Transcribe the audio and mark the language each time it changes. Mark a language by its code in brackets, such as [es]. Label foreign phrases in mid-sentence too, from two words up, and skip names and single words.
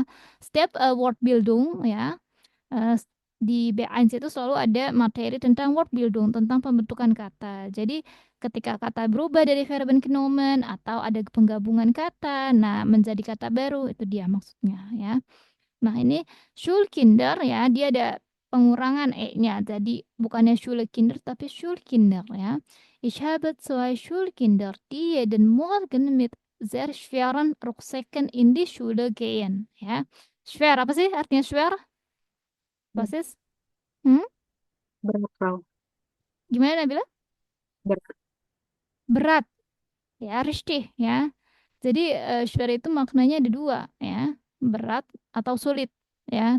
[id] Setiap [en] word building [id] ya di B1 itu selalu ada materi tentang [en] word building, [id] tentang pembentukan kata. Jadi ketika kata berubah dari verben ke nomen atau ada penggabungan kata, nah menjadi kata baru, itu dia maksudnya ya. Nah ini Schulkinder ya, dia ada pengurangan e-nya. Jadi bukannya Schulkinder tapi Schulkinder ya. [de] Ich habe 2 Schulkinder, die jeden Morgen mit sehr schweren Rucksäcken in die Schule gehen. [id] Ya, schwer apa sih artinya schwer? Basis? Hmm? Berat, Frau. Gimana Nabila? Berat. Berat. Ya, richtig ya. Jadi schwer itu maknanya ada dua ya, berat atau sulit ya.